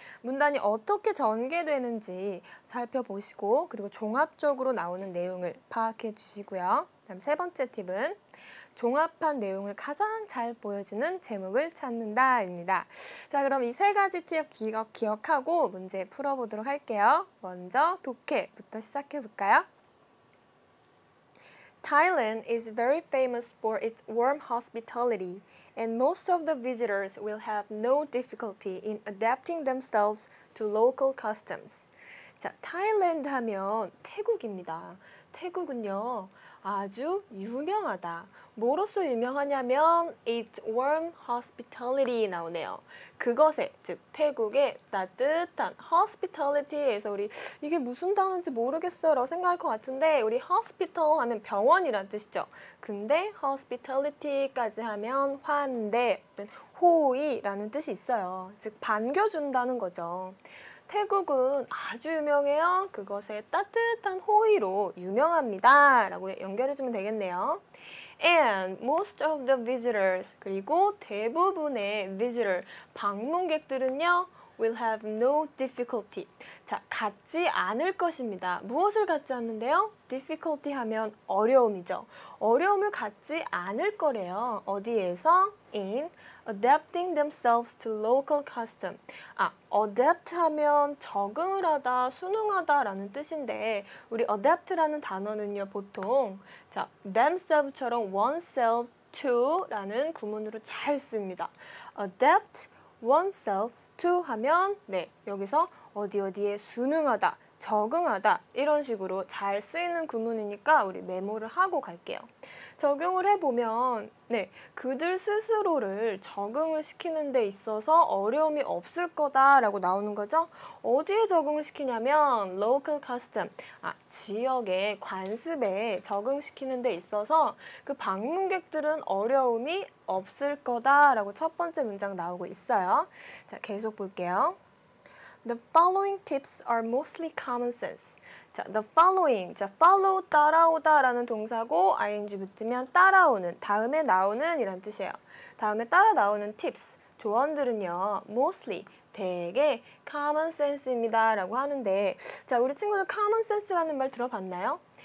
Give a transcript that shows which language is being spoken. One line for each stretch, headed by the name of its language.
Korean: 문단이 어떻게 전개되는지 살펴보시고 그리고 종합적으로 나오는 내용을 파악해 주시고요. 다음 세 번째 팁은 종합한 내용을 가장 잘 보여주는 제목을 찾는다입니다. 자, 그럼 이 3가지 팁 기억하고 문제 풀어보도록 할게요. 먼저 독해부터 시작해볼까요?
English: Thailand is very famous for its warm hospitality, and most of the visitors will have no difficulty in adapting themselves to local customs.
Korean: 자, 타일랜드 하면 태국입니다. 태국은요, 아주 유명하다. 뭐로서 유명하냐면
English: its warm hospitality
Korean: 나오네요. 그것에, 즉 태국의 따뜻한 hospitality에서 우리 이게 무슨 단어인지 모르겠어 라고 생각할 것 같은데 우리 hospital 하면 병원이란 뜻이죠. 근데 hospitality까지 하면 환대, 호의라는 뜻이 있어요. 즉 반겨준다는 거죠. 태국은 아주 유명해요. 그것의 따뜻한 호의로 유명합니다. 라고 연결해주면 되겠네요.
English: And most of the visitors,
Korean: 그리고 대부분의
English: visitor,
Korean: 방문객들은요,
English: will have no difficulty.
Korean: 자, 갖지 않을 것입니다. 무엇을 갖지 않는데요? difficulty 하면 어려움이죠. 어려움을 갖지 않을 거래요. 어디에서?
English: in adapting themselves to local custom.
Korean: adapt 하면 적응을 하다, 순응하다 라는 뜻인데 우리 adapt라는 단어는요, 보통 자, themselves처럼 oneself to 라는 구문으로 잘 씁니다.
English: adapt oneself to
Korean: 하면 네, 여기서 어디에 순응하다, 적응하다 이런 식으로 잘 쓰이는 구문이니까 우리 메모를 하고 갈게요. 적용을 해보면 네, 그들 스스로를 적응을 시키는 데 있어서 어려움이 없을 거다라고 나오는 거죠. 어디에 적응을 시키냐면 local custom, 지역의 관습에 적응시키는 데 있어서 그 방문객들은 어려움이 없을 거다라고 첫 번째 문장 나오고 있어요. 자, 계속 볼게요.
English: The following tips are mostly common sense. 자, the following.
Korean: 자, follow 따라오다 라는 동사고 ing 붙으면 따라오는, 다음에 나오는 이란 뜻이에요. 다음에 따라 나오는 tips, 조언들은요. mostly, 대개 common sense입니다 라고 하는데 자, 우리 친구들 common sense라는 말 들어봤나요?